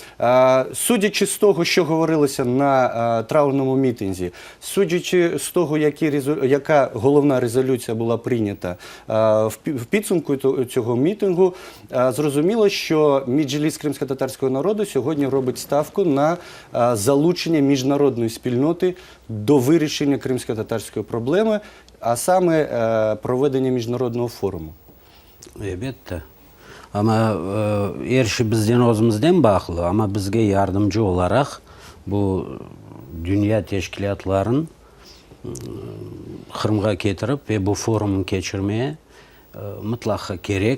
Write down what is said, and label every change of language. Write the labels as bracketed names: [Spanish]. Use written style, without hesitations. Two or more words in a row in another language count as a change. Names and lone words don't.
[Ukrainian] Судячи з того, що говорилося на траурному мітинзі, судячи з того, яка головна резолюція була прийнята в підсумку цього мітингу, зрозуміло, що Меджліс кримсько-татарського народу сьогодні робить ставку на залучення міжнародної спільноти до вирішення кримсько-татарської проблеми, а саме проведення міжнародного форуму. [Crimean Tatar] Elbette. Ama erşi bizden özümüzden bağlı, ama bizge yardımcı olarak bu dünya teşkilatların Kırım'a getirip ve bu forumu geçirmeye mutlaka gerek.